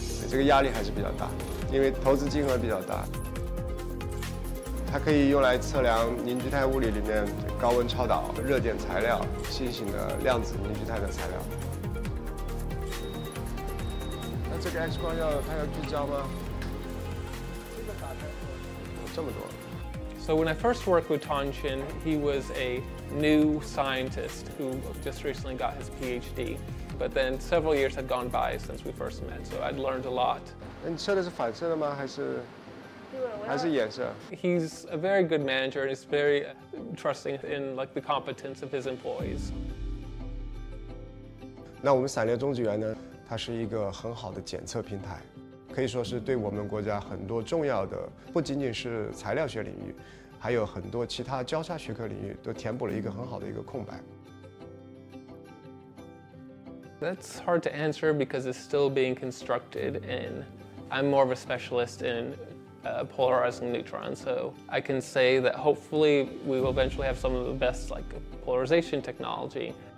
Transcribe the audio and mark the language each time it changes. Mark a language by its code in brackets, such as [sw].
[zh] 这个压力还是比较大，因为投资金额比较大。它可以用来测量凝聚态物理里面高温超导、热电材料、新型的量子凝聚态的材料。那这个 X 光它要聚焦吗？这么多。 [en] So when I first worked with Tong Xin, he was a new scientist who just recently got his PhD. But then several years had gone by since we first met, so I'd learned a lot. [zh] 你测的是反射的吗？还是衍射？ [en] He's a very good manager and is very trusting in the competence of his employees. [zh] 那我们散列中子源呢？它是一个很好的检测平台，可以说是对我们国家很多重要的，不仅仅是材料学领域，还有很多其他交叉学科领域都填补了一个很好的一个空白。 [en] That's hard to answer because it's still being constructed, and I'm more of a specialist in polarizing neutrons, so I can say that hopefully we will eventually have some of the best polarization technology.